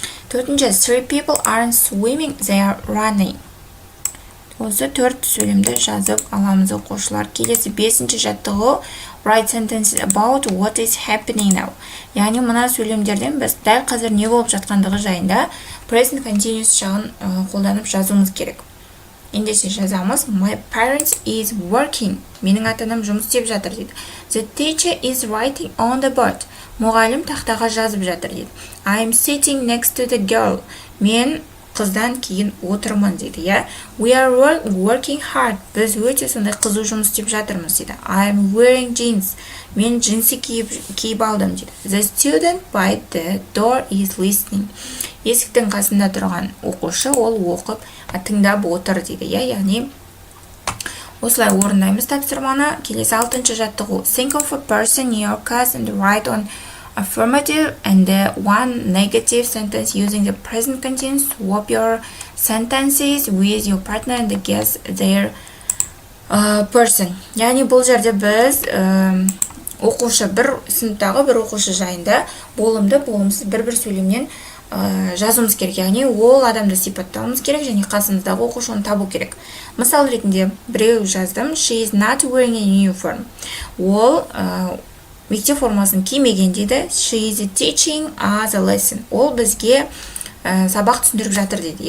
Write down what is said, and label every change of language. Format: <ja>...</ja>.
<kk>Төртінші,</kk> <en>three people aren't swimming. They are running.</en> <kk>Осы 4 сөйлемді жазып аламыз оқушылар. Келесі 5-ші жаттығу</kk> <en>write sentences about what is happening now.</en> <kk>Яғни мына сөйлемдерден біз дәл қазір не болып жатқандығы жайында present continuous жағын қолданып жазуымыз керек. Ендеше жазамыз.</kk> <en>My parents is working.</en> <kk>Менің ата-анам жұмыс істеп жатыр дейді.</kk> <en>The teacher is writing on the board.</en> <kk>Мұғалім тақтаға жазып жатыр дейді.</kk> <en>I'm sitting next to the girl.</en> <kk>Мен қыздан кейін отырмын дейді.</kk> <en>We are working hard.</en> <kk>Біз өте сондай қызу жұмыс істеп жатырмыз дейді.</kk> <en>I'm wearing jeans.</en> <kk>Мен джинсы киіп алдым дейді.</kk> <en>The student by the door is listening.</en> <kk>Есіктің қасында тұрған оқушы ол оқып, тыңдап отыр дейді. Яғни осылай орындаймыз тапсырманы. Келесі 6-ші жаттығу.</kk> <en>Think of a person in your class and write on affirmative and one negative sentence using the present continuous. Swap your sentences with your partner and guess their person.</en> <kk>Яғни бұл жерде біз оқушы сыныптағы бір оқушы жайында болымды болымсыз бір сөйлемнен жазуымыз керек. Яғни ол адамды сипаттауымыз керек және қасымыздағы оқушы оны табу керек. Мысал ретінде біреу жаздым.</kk> <en>She is not wearing a uniform.</en> <kk>Ол мектеп формасын кимеген дейді.</kk> <en>She is teaching us a lesson.</en> <kk>Ол бізге сабақ түсіндіріп жатыр дейді.</kk>